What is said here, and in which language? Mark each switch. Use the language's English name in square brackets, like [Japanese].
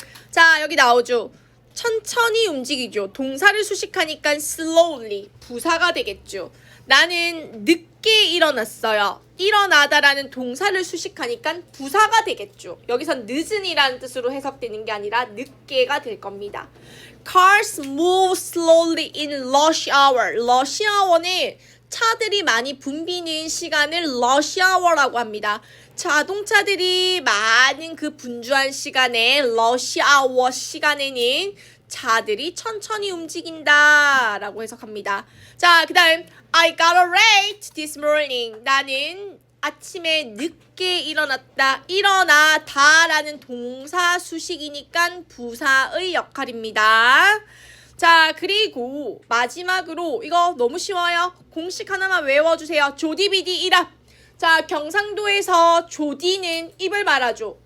[Korean] 자, 여기 나오죠. 천천히 움직이죠. 동사를 수식하니까 slowly 부사가 되겠죠. 나는 늦게 일어났어요. 일어나다라는 동사를 수식하니까 부사가 되겠죠. 여기선 늦은이라는 뜻으로 해석되는 게 아니라 늦게가 될 겁니다. [English] Cars move slowly in rush hour. [Korean] rush hour는 차들이 많이 붐비는 시간을 rush hour라고 합니다. 자동차들이 많은 그 분주한 시간에 rush hour 시간에는 차들이 천천히 움직인다 라고 해석합니다. 자, 그 다음 [English] I got up late this morning. [Korean] 나는 아침에 늦게 일어났다. 일어나다 라는 동사 수식이니까 부사의 역할입니다. 자, 그리고 마지막으로 이거 너무 쉬워요. 공식 하나만 외워주세요. 조디비디 일합. 자, 경상도에서 조디는 입을 말하죠.